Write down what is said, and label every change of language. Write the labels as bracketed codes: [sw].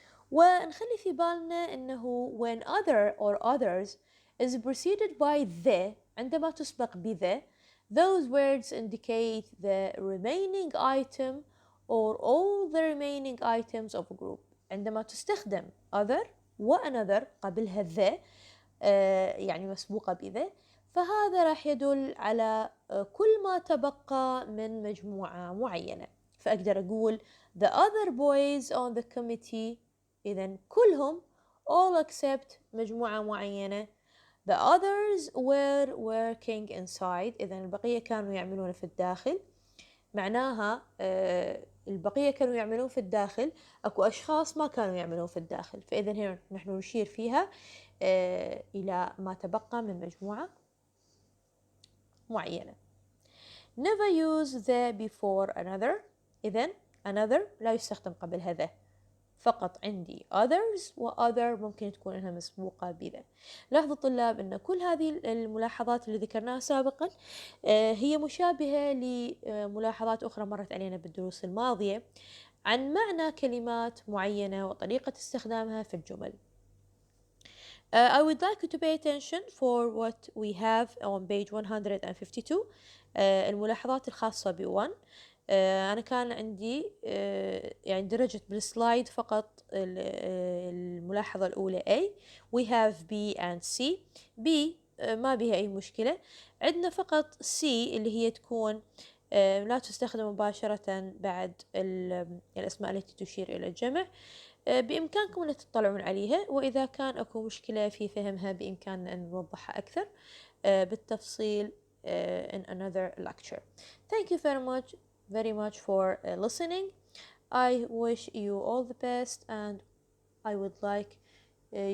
[ar] ونخلي في بالنا إنه [en] when other or others is preceded by the، [ar] عندما تسبق بthe، [en] those words indicate the remaining item or all the remaining items of a group. [ar] عندما تستخدم other و another قبلها the يعني مسبوقة بthe، فهذا راح يدل على كل ما تبقى من مجموعة معينة. فأقدر أقول [en] the other boys on the committee، [ar] إذن كلهم [en] all except [ar] مجموعة معينة. [en] The others were working inside، [ar] إذن البقية كانوا يعملون في الداخل. معناها البقية كانوا يعملون في الداخل، أكو أشخاص ما كانوا يعملون في الداخل، فإذن هنا نحن نشير فيها إلى ما تبقى من مجموعة معينة. [en] Never use the before another، [ar] إذن another لا يستخدم قبلها the، فقط عندي others و other ممكن تكون إنها مسبوقة بذا. لاحظوا الطلاب أن كل هذه الملاحظات اللي ذكرناها سابقا هي مشابهة لملاحظات أخرى مرت علينا بالدروس الماضية عن معنى كلمات معينة وطريقة استخدامها في الجمل. [en] I would like you to pay attention for what we have on page 152 [ar] الملاحظات الخاصة ب1. أنا كان عندي يعني درجت بالسلايد فقط الملاحظة الأولى A. [en] We have B and C. [ar] B ما بها أي مشكلة، عندنا فقط C اللي هي تكون لا تستخدم مباشرة بعد الأسماء التي تشير إلى الجمع. بإمكانكم أن تطلعون عليها، وإذا كان أكو مشكلة في فهمها بإمكاننا أن نوضحها أكثر بالتفصيل [en] in another lecture. Thank you very much for listening. I wish you all the best, and I would like you to pay attention for the content of this lecture.